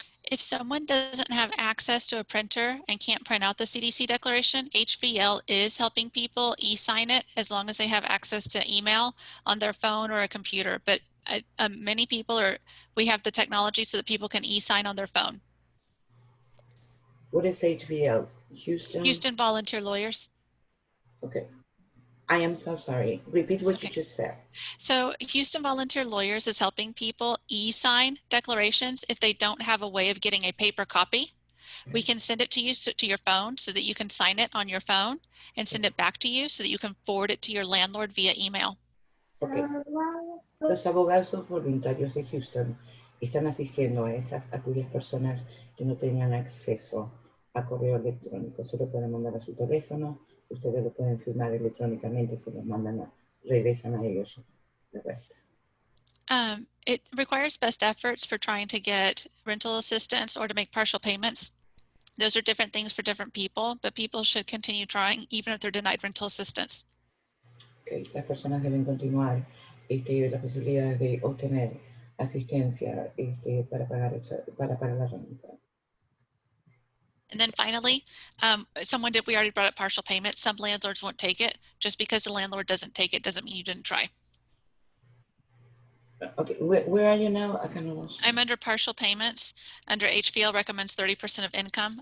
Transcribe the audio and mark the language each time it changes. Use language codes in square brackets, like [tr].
[en] If someone doesn't have access to a printer and can't print out the CDC declaration, HVL is helping people e-sign it as long as they have access to email on their phone or a computer. But many people we have the technology so that people can e-sign on their phone. What is HVL? Houston Volunteer Lawyers. Okay. I am so sorry. Repeat what you just said. So Houston Volunteer Lawyers is helping people e-sign declarations if they don't have a way of getting a paper copy. We can send it to you to your phone so that you can sign it on your phone and send it back to you so that you can forward it to your landlord via email. Okay. [es] Los abogados voluntarios de Houston están asistiendo a aquellas personas que no tengan acceso a correo electrónico. Solo pueden mandar a su teléfono. Ustedes lo pueden firmar electrónicamente, se los mandan, regresan a ellos de vuelta. [en] It requires best efforts for trying to get rental assistance or to make partial payments. Those are different things for different people, but people should continue trying even if they're denied rental assistance. Okay. [es] Las personas deben continuar las posibilidades de obtener asistencia para pagar la renta. [en] And then finally, we already brought up partial payment. Some landlords won't take it. Just because the landlord doesn't take it doesn't mean you didn't try. Okay, where are you now? I'm under partial payments. Under HVL recommends 30% of income.